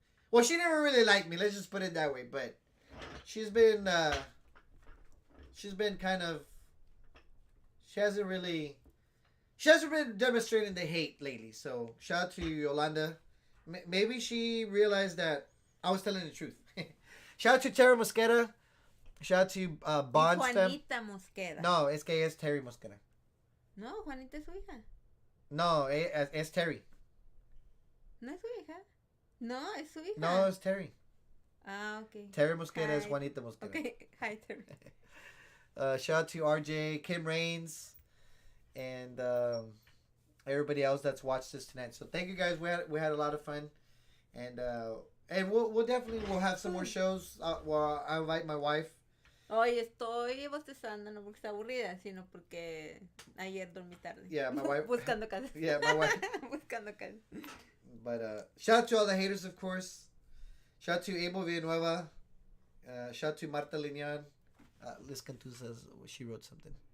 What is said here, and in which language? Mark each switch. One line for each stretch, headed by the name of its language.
English: Well, she never really liked me. Let's just put it that way. But she's been kind of... She hasn't been demonstrating the hate lately. So shout out to Yolanda. Maybe she realized that I was telling the truth. Shout out to Terry Mosqueda. Shout out to Bond. Juanita Mosqueda.
Spanish: No, es que es Terry Mosqueda. No, Juanita es su hija. No, es Terry. ¿No es su hija? No, es su hija. No, es Terry. Ah, ok. Terry Mosqueda es Juanita Mosqueda.
English: Okay, hi Terry. Shout out to RJ, Kim Raines, and everybody else that's watched this tonight. So thank you guys. We had a lot of fun, and we'll definitely have some more shows. Well, I invite my wife.
Spanish: Hoy estoy bostezando, no porque está aburrida, sino porque ayer dormí tarde.
English: Yeah, my wife.
Spanish: Buscando casas.
English: Yeah, my wife.
Spanish: Buscando casas.
English: But shout out to all the haters, of course. Shout out to Abel Villanueva. Shout out to Marta Lignan. Liz Cantu says she wrote something.